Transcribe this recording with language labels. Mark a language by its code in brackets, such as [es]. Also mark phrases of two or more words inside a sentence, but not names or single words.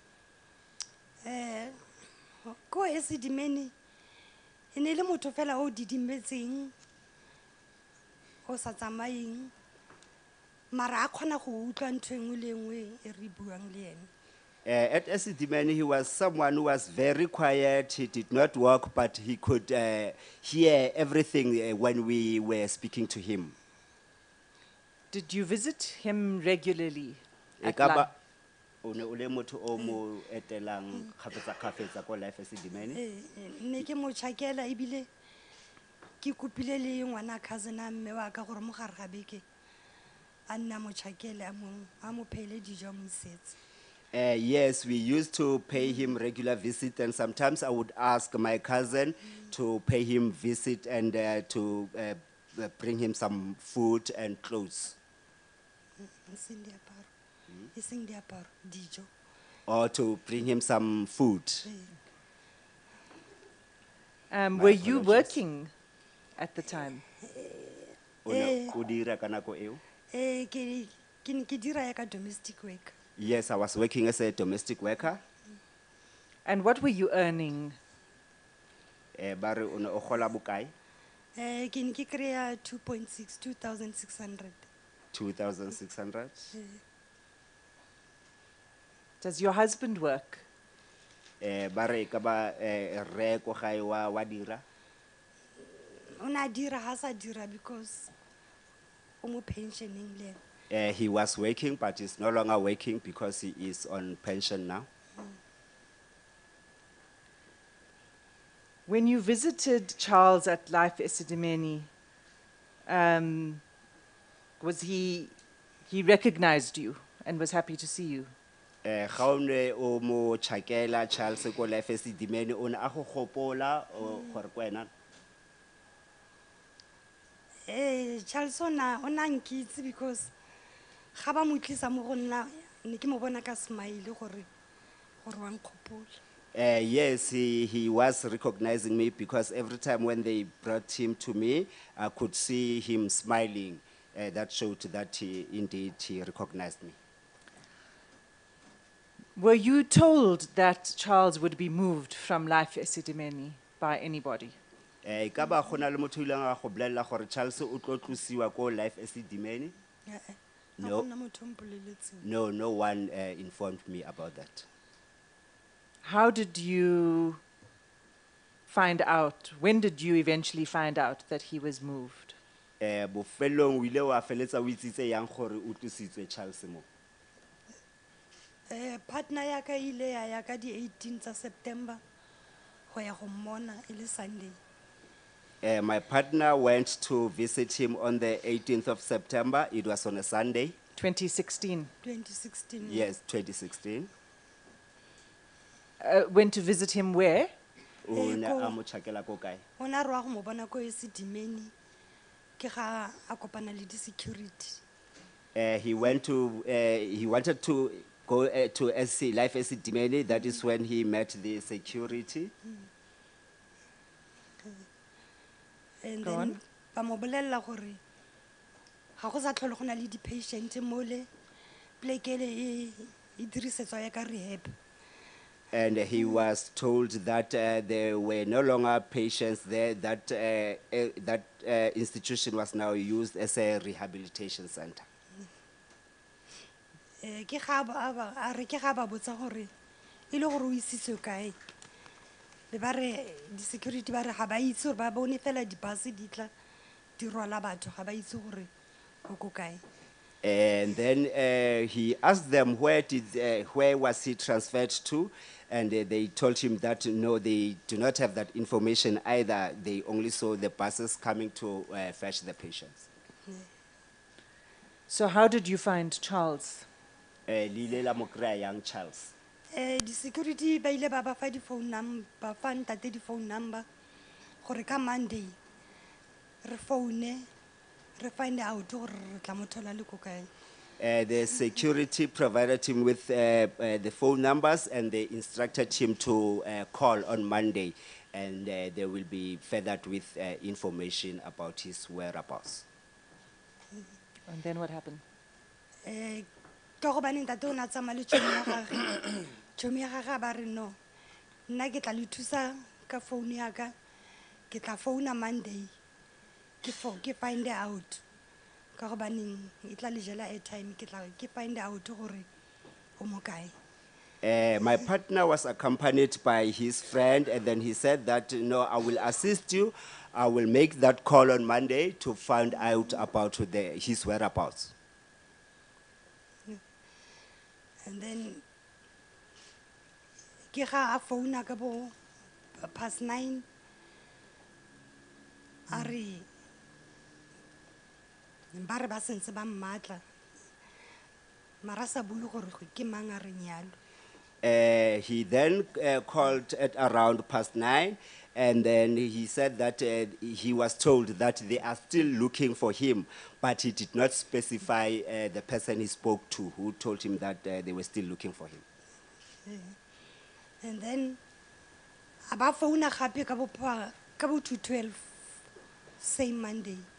[tn] Ko Esidimeni e ne le motho fela o didimetseng o sa tsamaeng mara a kgona go utlwa ntho engwe le engwe e re buang le ene. [en] At Esidimeni, he was someone who was very quiet. He did not walk, but he could hear everything when we were speaking to him. Did you visit him regularly at [tn] Ekaba Life? o ne o le motho o mo etelang kgafetsa-kgafetsa ko Life Esidimeni? Ne ke mo tšhakela ebile ke kopile le ngwana cousin a mme wa ka gore mo gare ga beke a nna mo tšhakele a mo phele dijo a mo isetse. [en] Yes, we used to pay him regular visit, and sometimes I would ask my cousin to pay him visit and to bring him some food and clothes, [tn] E seng diaparo, dijo. [en] or to bring him some food. Were you working at the time? [tn] O ne o dira ka nako eo? Ke ne ke dira ya ka [en] domestic work. Yes, I was working as a domestic worker. And what were you earning? [tn] Ba re o ne o gola bokae? Ke ne ke kry-a 2.6, 2,600. [en] 2,600. Does your husband work? [tn] Ba re ka ba rre ko gae wa dira? O na dira ha sa dira because o mo pensioneng le ene. [en] He was working, but he's no longer working because he is on pension now. When you visited Charles at Life Esidimeni, was he recognized you and was happy to see you? [tn] Ga o ne o mo tšhakela Charles ko Life Esidimeni, o ne a go gopola gore ko wena? Charles o na nkitse because ga ba mo tlisa mo go nna ne ke mo bona ka smile gore wa nkgopola. [en] Yes, he was recognizing me because every time when they brought him to me, I could see him smiling. That showed that he recognized me. Were you told that Charles would be moved from Life Esidimeni by anybody? [tn] Ka ba go na le motho o ileng a go bolelela gore Charles o tlo tlosiwa ko Life Esidimeni? No. Ga gona motho o mpoleletseng. [en] No, no one informed me about that. How did you find out? When did you eventually find out that he was moved? [tn] Bofelong o ile wa feletsa o itsitse yang gore o tlositswe Charles mo? Partner ya ka ile ya ka di 18 September go ya go mmona e le Sunday. [en] My partner went to visit him on the 18th of September. It was on a Sunday. 2016. 2016. Yes, 2016. Went to visit him where? [tn] O ne ko- a mo tšhakela ko kae? O na re wa go mo bona ko Esidimeni ke ga a kopana le di-security. [en] He wanted to go to Life Esidimeni. That is when he met the security. And [tn] Go [en] then on. [tn] ba mo bolella gore ga go sa tlhole go na le di-patient mole pleke e le e dirisetswa ya ka rehab. [en] And he was told that there were no longer patients there, that that institution was now used as a rehabilitation center. [tn] Ke ga a re ke ga ba botsa gore e le gore o isitswe kae. Be ba re di-security ba re ga ba itse gore ba bone fela di-bus di tla di rwala batho ga ba itse gore o ko kae. [en] And then he asked them where was he transferred to, and they told him that no, they do not have that information either. They only saw the buses coming to fetch the patients. So how did you find Charles? [tn] Lile la mo kry-a young Charles. Di-security ba ile ba ba fa di- [en] phone number, [tn] ba fa ntate di- [en] phone number [tn] gore ka Monday re phone re [en] find out [tn] gore re tla mo thola le ko kae. [en] The security provided him with the phone numbers, and they instructed him to call on Monday, and they will be feathered with information about his whereabouts. And then what happened? [tn] Ke gobane ntate o na tsamaya le tšhomi ya gagwe. Tšhomi ya gagwe ba re no, nna ke tla le thusa ka phone ya ka, ke tla phone Monday ke [en] find out [tn] ka gobaneng e tla le jela airtime ke [en] find out [tn] gore o mo kae. [en] My partner was accompanied by his friend, and then he said that, no, I will assist you. I will make that call on Monday to find out about his whereabouts. And then [tn] ke ga a phone ka bo 9:30 a re ba re ba sentse ba mmatla mara sa bule gore ke mang a re nyalo. [en] He then called at around 9:30, and then he said that he was told that they are still looking for him, but he did not specify the person he spoke to who told him that they were still looking for him. And then [tn] aba phone gape ka bo 2:12 same Monday.